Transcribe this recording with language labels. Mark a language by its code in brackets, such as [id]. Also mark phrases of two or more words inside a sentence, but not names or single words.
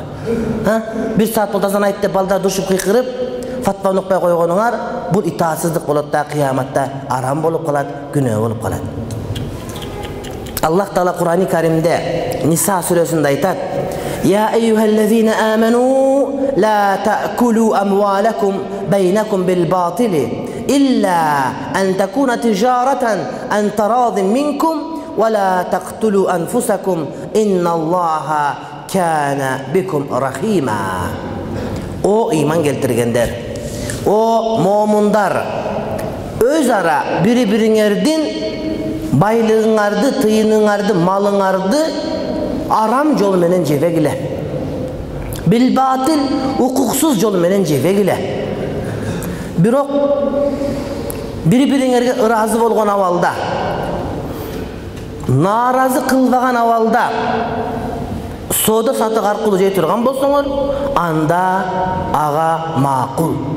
[ky] 1 saat болду азан айт деп балдар душуп кыйкырып, фатва укпай койгонуңар, бул итаатсыздык болот да, кыяматта арам болуп калат, күнөө болуп калат. Аллах Таала Кур'ан-ы Каримде Ниса сүрөсүндө айтат: [ar] "يا أيها الذين آمنوا لا تأكلوا أموالكم بينكم بالباطل إلا أن تكون تجارة عن تراض منكم ولا تقتلوا أنفسكم إن الله كان بكم رحيما." [ky] O iman keltirgenler, o mu'minдар, öz ara biri-biriңердин байлыгыңарды, тыйыныңарды, малыңарды арам жол менен жебегиле. [ar] بالباطل, [ky] укуксуз жол менен жебегиле. Бирок бири-бириңерге ыраазы болгон абалда, нааразы кылбаган абалда соода сатык аркылуу жей турган болсоңор, анда ага макул.